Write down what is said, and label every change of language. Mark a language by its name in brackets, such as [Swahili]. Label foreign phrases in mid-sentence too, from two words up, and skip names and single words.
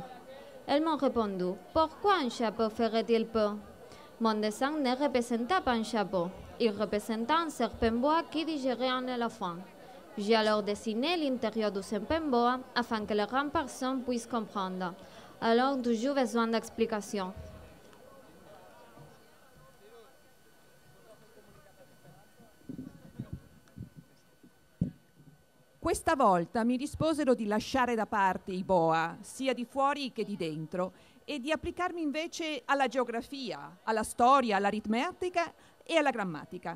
[French] Elles m'ont répondu, pourquoi un chapeau ferait-il peur? Mon dessin ne représentait pas un chapeau. Il représentait un serpent bois qui digérait un éléphant. J'ai alors dessiné l'intérieur du serpent bois afin que les grandes personnes puissent comprendre. Alors, toujours besoin d'explications. [Italian] Questa volta mi risposero di lasciare da parte i boa, sia di fuori che di dentro, e di applicarmi invece alla geografia, alla storia, all'aritmetica e alla grammatica.